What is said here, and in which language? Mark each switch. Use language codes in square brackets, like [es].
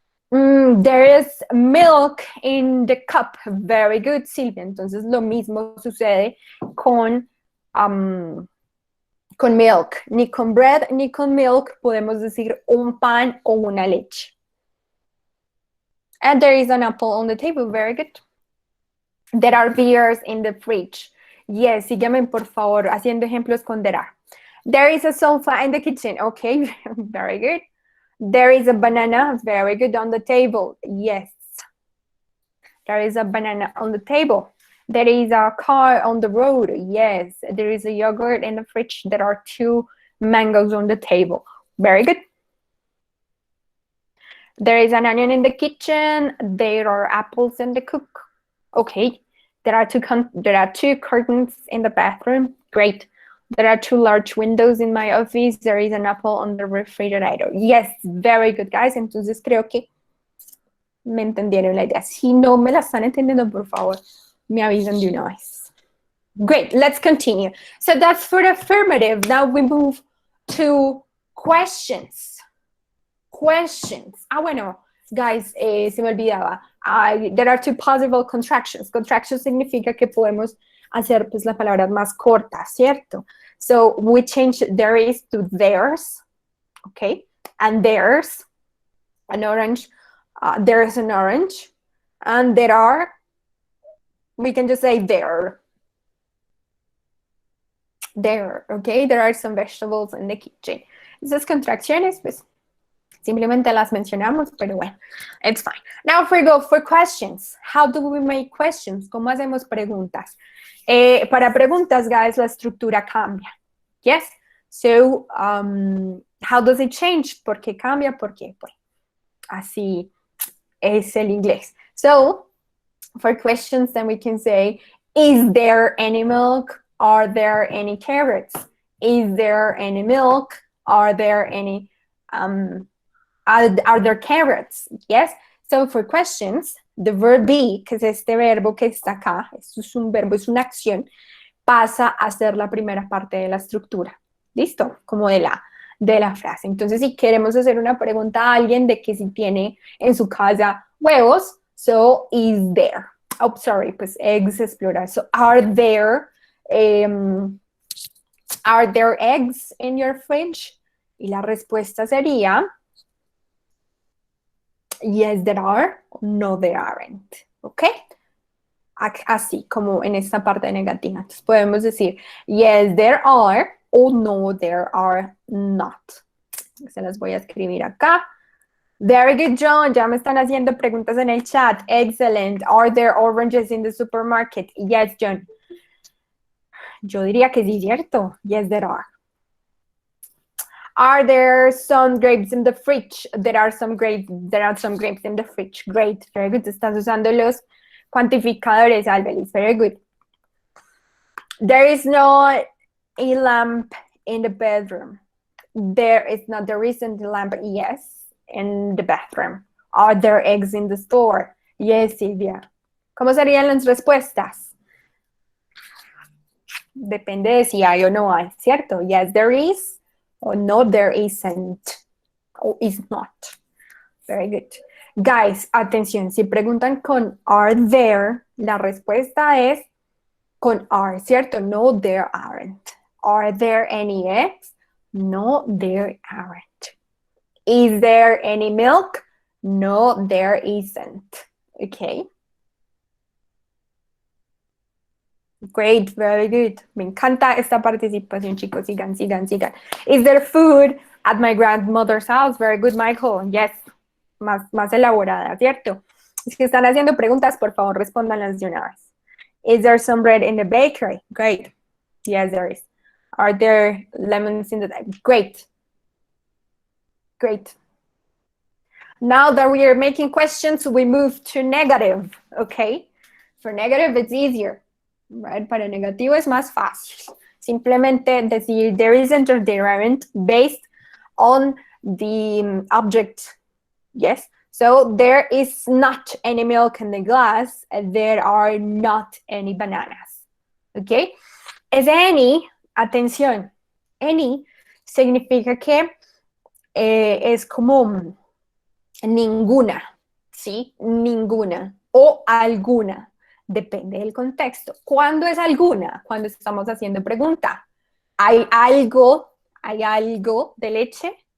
[en] There is milk in the cup. Very good, Silvia. [es] Entonces lo mismo sucede con milk. Ni con bread ni con milk podemos decir un pan o una leche. [en] And there is an apple on the table. Very good. There are beers in the fridge. [es] Yes, sígueme por favor haciendo ejemplos con [en] there are. There is a sofa in the kitchen. Okay, very good. There is a banana. Very good, on the table. Yes. There is a banana on the table. There is a car on the road. Yes. There is a yogurt in the fridge. There are 2 mangoes on the table. Very good. There is an onion in the kitchen. There are apples in the cook. Okay. There are 2 curtains in the bathroom. Great. There are 2 large windows in my office. There is an apple on the refrigerator. Yes, very good, guys. [es] Entonces creo que me entendieron la idea. Si no me la están entendiendo, por favor, me avisan de una vez. [en] Great, let's continue. So that's for the affirmative. Now we move to questions. Questions. [es] Bueno, guys, se me olvidaba. [en] There are 2 possible contractions. [es] Contractions significa que podemos hacer pues la palabra más corta, ¿cierto? [en] So we change there is to theirs, okay? And there's an orange, there's an orange, and there are, we can just say there. There, okay? There are some vegetables in the kitchen. [es] Esas contracciones, pues, simplemente las mencionamos, pero bueno, [en] it's fine. Now if we go for questions, how do we make questions? [es] ¿Cómo hacemos preguntas? Para preguntas, guys, la estructura cambia. [en] Yes? So, how does it change? [es] ¿Por qué cambia? ¿Por qué? Pues, así es el inglés. [en] So, for questions, then we can say, is there any milk? Are there any carrots? Is there any milk? Are there any, are there carrots? Yes? So, for questions, the verb be, [es] que es este verbo que está acá, esto es un verbo, es una acción, pasa a ser la primera parte de la estructura. ¿Listo? Como de la frase. Entonces, si queremos hacer una pregunta a alguien de que si tiene en su casa huevos, [en] so, is there? Oh, sorry, [es] pues eggs es plural. [en] So, are there eggs in your fridge? [es] Y la respuesta sería, [en] yes, there are. No, there aren't. Okay? [es] así como en esta parte negativa. Entonces podemos decir, [en] yes, there are, [es] o [en] no, there are not. [es] Se las voy a escribir acá. [en] Very good, John. [es] Ya me están haciendo preguntas en el chat. [en] Excellent. Are there oranges in the supermarket? Yes, John. [es] Yo diría que sí, ¿cierto? [en] Yes, there are. Are there some grapes in the fridge? There are some grapes in the fridge. Great. Very good. [es] Estás usando los cuantificadores, Albelis. [en] Very good. There is no a lamp in the bedroom. There isn't a lamp. Yes, in the bathroom. Are there eggs in the store? Yes, Silvia. [es] ¿Cómo serían las respuestas? Depende de si hay o no hay, ¿cierto? [en] Yes, there is. [es] O no, [en] there isn't. O is not. Very good. [es] Guys, atención. Si preguntan con are there, la respuesta es con are, ¿cierto? [en] No, there aren't. Are there any eggs? No, there aren't. Is there any milk? No, there isn't. Okay. Great, very good. [es] Me encanta esta participación, chicos. Sigan, sigan, sigan. [en] Is there food at my grandmother's house? Very good, Michael. Yes. [es] Más elaborada, ¿cierto? Si están haciendo preguntas, por favor, respóndanlas de una vez. [en] Is there some bread in the bakery? Great. Yes, there is. Are there lemons in the... Great. Great. Now that we are making questions, we move to negative, okay? For negative, it's easier, right? [es] Para negativo es más fácil. [en] Simplemente decir there isn't or there aren't based on the object, yes? So there is not any milk in the glass, and there are not any bananas, okay? [es] Es any, atención, any significa que es como ninguna, ¿sí? Ninguna o alguna, depende del contexto. ¿Cuándo es alguna? Cuando estamos haciendo pregunta. ¿Hay algo de leche?